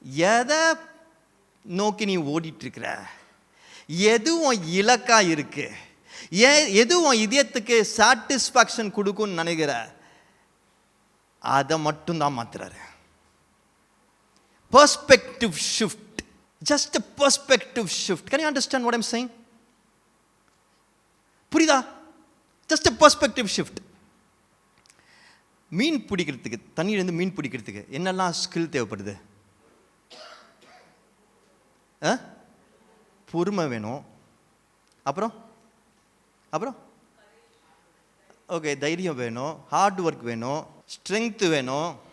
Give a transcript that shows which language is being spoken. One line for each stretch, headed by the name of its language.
Tamil: எதை நோக்கி நீ ஓடிட்டு இருக்கிற, எதுவும் இலக்கா இருக்கு, எதுவும் இதயத்துக்கு சாட்டிஸ்ஃபேக்ஷன் கொடுக்கும்னு நினைக்கிற, அதை மட்டும் தான் மாத்துறாரு.
English: Perspective shift, just a perspective shift. Can you understand what I'm saying?
Tamil: புரியுதா?
English: Just a perspective shift.
Tamil: மீன் பிடிக்கிறதுக்கு, தண்ணியிலேருந்து மீன் பிடிக்கிறதுக்கு என்னெல்லாம் ஸ்கில் தேவைப்படுது? பொறுமை வேணும். அப்புறம் ஓகே, தைரியம் வேணும், ஹார்ட் ஒர்க் வேணும், ஸ்ட்ரென்த் வேணும்.